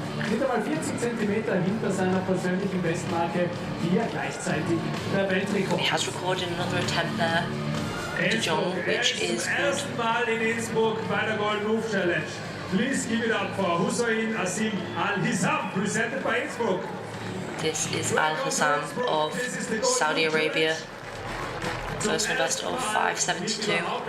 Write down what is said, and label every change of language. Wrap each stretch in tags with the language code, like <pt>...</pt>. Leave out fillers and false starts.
<de>Nicht einmal 40 Zentimeter hinter seiner persönlichen Bestmarke, die gleichzeitig der Weltrekord.</de> <en>He has recorded another attempt there to John, which is good.</en> <de>Ersten Mal in Innsbruck bei der Golden Roof Challenge.</de> <en>Please give it up for Hussein Asim Al-Hissam, presented by Innsbruck. This is Al-Hissam of Saudi Arabia. Personal best of 5:72.</en>